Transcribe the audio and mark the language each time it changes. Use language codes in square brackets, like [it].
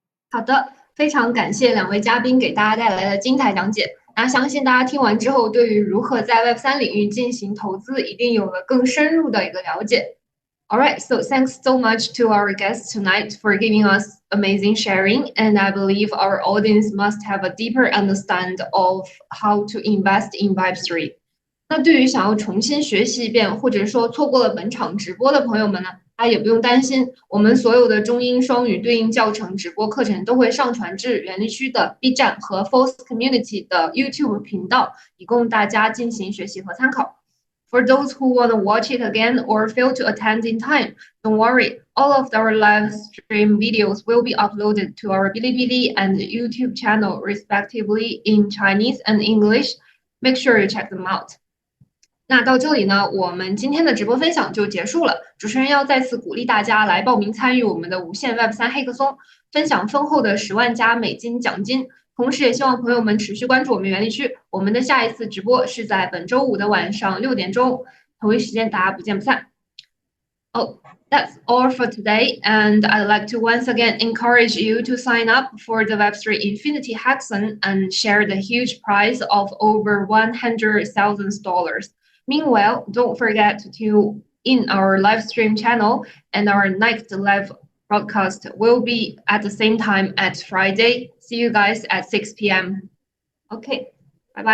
[zh] 好的，非常感谢两位嘉宾给大家带来的精彩讲解。那相信大家听完之后，对于如何在 Web3 领域进行投资，一定有了更深入的一个了解。 [en] All right, so thanks so much to our guests tonight for giving us amazing sharing, and I believe our audience must have a deeper understanding of how to invest in Web3. [zh] 那对于想要重新学习一遍，或者说错过了本场直播的朋友们呢，大家也不用担心，我们所有的中英双语对应教程直播课程都会上传至园林区的 B 站和 Force Community 的 YouTube 频道，以供大家进行学习和参考。 [en] For those who want to watch it again or fail to attend in time, don't worry. All of our live stream videos will be uploaded to our Bilibili and YouTube channel respectively in Chinese and English. Make sure you check them out. [zh] 那到这里呢，我们今天的直播分享就结束了。主持人要再次鼓励大家来报名参与我们的无限 Web3 黑客松，分享丰厚的10万加美金奖金。同时也希望朋友们持续关注我们园林区，我们的下一次直播是在本周五的晚上6点钟，同一时间大家不见不散。 [en] Oh, that's all for today, and I'd like to once again encourage you to sign up for the Web3 Infinity Hackathon and share the huge prize of over $100,000. Meanwhile, don't forget to tune in our live stream channel, and our next live broadcast will be at the same time at Friday. See you guys at 6 p.m. Okay, bye bye.